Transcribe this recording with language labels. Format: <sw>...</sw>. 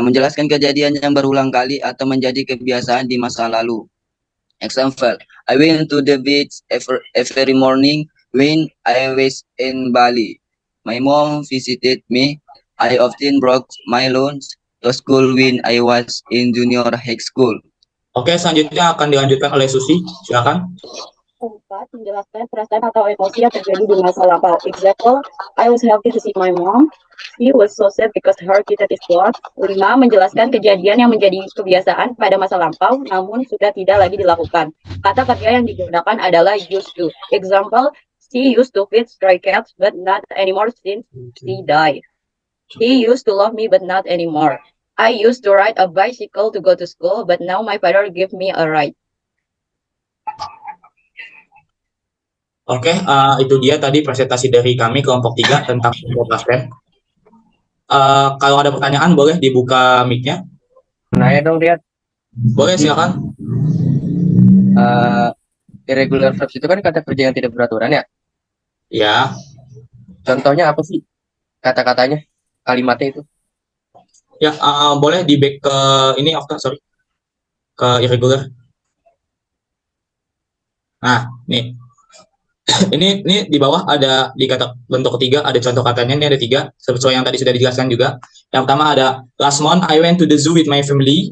<id>Menjelaskan kejadian yang berulang kali atau menjadi kebiasaan di masa lalu.</id> <en>Example: I went to the beach every morning when I was in Bali. My mom visited me. I often brought my lunch to school when I was in junior high school.</en> <id>Oke, selanjutnya akan dilanjutkan oleh Susi. Silakan. 4. Menjelaskan perasaan atau emosi yang terjadi di masa lampau.</id> <en>Example: I was happy to see my mom. She was so sad because her cat is lost. 5.</en> <id>Menjelaskan kejadian yang menjadi kebiasaan pada masa lampau namun sudah tidak lagi dilakukan. Kata kerja yang digunakan adalah used to.</id> <en>Example: she used to feed stray cats but not anymore since she died. He used to love me but not anymore. I used to ride a bicycle to go to school but now my father gave me a ride.</en> <id>Oke, itu dia tadi presentasi dari kami kelompok 3 tentang simple past tense. Kalau ada pertanyaan boleh dibuka mic-nya. Nanya dong, Riat. Boleh, silakan. Irregular verbs itu kan kata kerja yang tidak beraturan ya? Ya. Contohnya apa sih kata-katanya, kalimatnya itu? Ya, boleh di back ke ini, ke irregular. Nah, nih. ini di bawah ada di kata bentuk ketiga ada contoh katanya, ini ada 3 sesuai yang tadi sudah dijelaskan juga. Yang pertama ada</id> <en>last month I went to the zoo with my family.</en>